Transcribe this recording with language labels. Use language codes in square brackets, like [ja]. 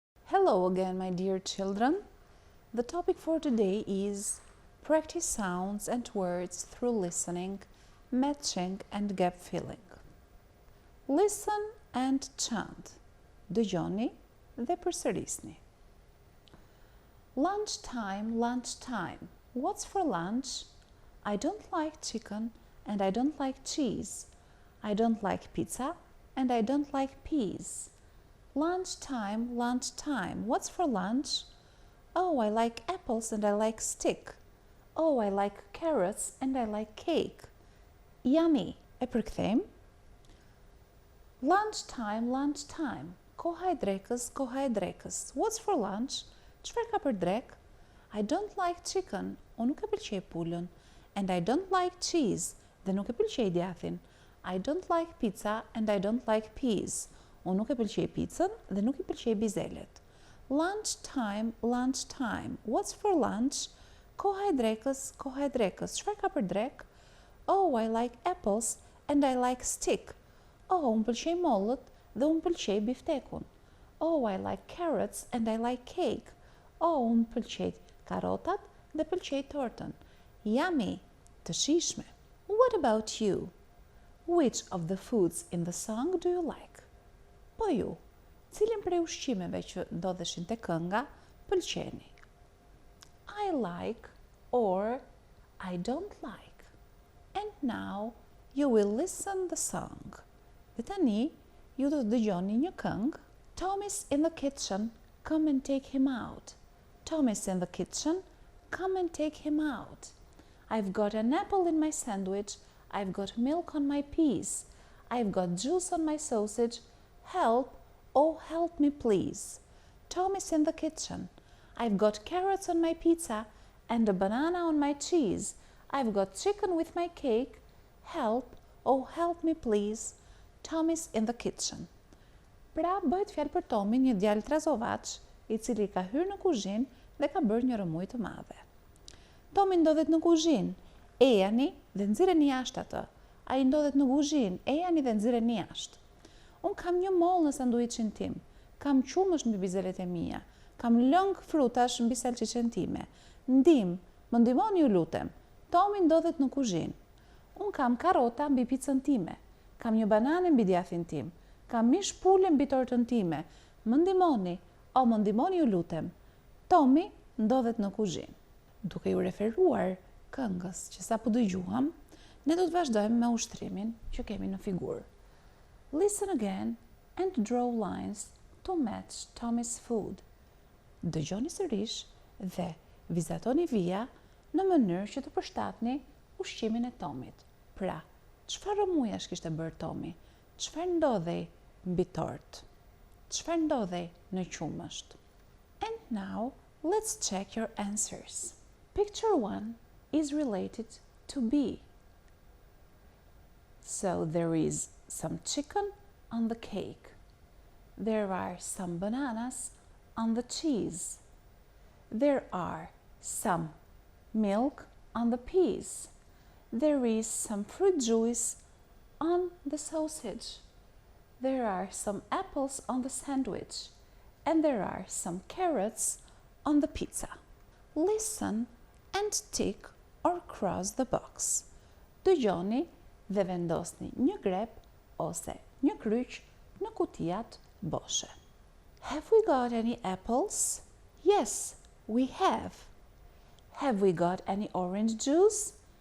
[en] Hello again, my dear children. The topic for today is practice sounds and words through listening, matching and gap filling. Listen and chant. [sq] Dëgjoni dhe përsërisni. [en] Lunchtime, lunchtime. What's for lunch? I don't like chicken and I don't like cheese. I don't like pizza and I don't like peas. Lunchtime, lunchtime. What's for lunch? Oh, I like apples and I like steak. Oh, I like carrots and I like cake. Yummy. [sq] E përkthejmë. [en] Lunchtime, lunchtime. [sq] Koha e drekës, koha e drekës. [en] What's for lunch? [sq] Çfarë ka për drek? [en] I don't like chicken. [sq] Unë nuk e pëlqej pulën. [en] And I don't like cheese. [sq] Dhe nuk e pëlqej djathin. [en] I don't like pizza and I don't like peas. [sq] Unë nuk e pëlqej picën dhe nuk i pëlqej bizelet. [en] Lunchtime, lunchtime. What's for lunch? [sq] Koha e drekës, koha e drekës. Çfarë ka për drek? [en] Oh, I like apples and I like steak. [sq] Oh, unë pëlqej mollët dhe unë pëlqej biftekun. [en] Oh, I like carrots and I like cake. [sq] Oh, unë pëlqej karotat dhe pëlqej tortën. [en] Yummy, [sq] të shijshme. [en] What about you? Which of the foods in the song do you like? [sq] Po ju, cilin prej ushqimeve që ndodheshin te kënga pëlqeni? [en] I like or I don't like. And now you will listen the song. [sq] Dhe tani ju do të dëgjoni një këngë. [en] Tommy's in the kitchen, come and take him out. Tommy's in the kitchen, come and take him out. I've got an apple in my sandwich, I've got milk on my peas, I've got juice on my sausage. Help, oh help me please. Tommy's in the kitchen. I've got carrots on my pizza and a banana on my cheese. I've got chicken with my cake. Help, oh help me please. Tommy's in the kitchen. [sq] Pra, bëhet fjalë për Tomin, një djalë trazovaç, i cili ka hyrë në kuzhinë dhe ka bërë një rëmuj të madhe. Tomi ndodhet në kuzhinë, ejani dhe nxirreni jashtë atë. Ai ndodhet në kuzhinë, ejani dhe nxirreni jashtë. Unë kam një mollë në sanduiçin tim, kam qumësh mbi bizelet e mia, kam lëng frutash mbi salçiçen time. Më ndihmoni ju lutem. Tomi ndodhet në kuzhinë. Unë kam karrota mbi picën time, kam një banane mbi djathin tim, kam mish pule mbi tortën time. Më ndihmoni ju lutem. Tomi ndodhet në kuzhinë. Duke ju referuar këngës që sapo dëgjuam, ne do të vazhdojmë me ushtrimin që kemi në figurë. [en] Listen again and draw lines to match Tommy's food. [sq] Dëgjoni sërish dhe vizatoni vija në mënyrë që të përshtatni ushqimin e Tomit. Pra, çfarë rëmujash kishte bërë Tomi? Çfarë ndodhej mbi tort? Çfarë ndodhej në qumësht? [en] And now, let's check your answers. Picture 1 is related to be. So there is some chicken on the cake. There are some bananas on the cheese. There are some milk on the peas. There is some fruit juice on the sausage. There are some apples on the sandwich. And there are some carrots on the pizza. Listen and tick or cross the box. [sq] Dëgjoni dhe vendosni një grep ose një kryq në kutijat boshe. [en] Have we got any apples? Yes, we have. Have we got any orange juice?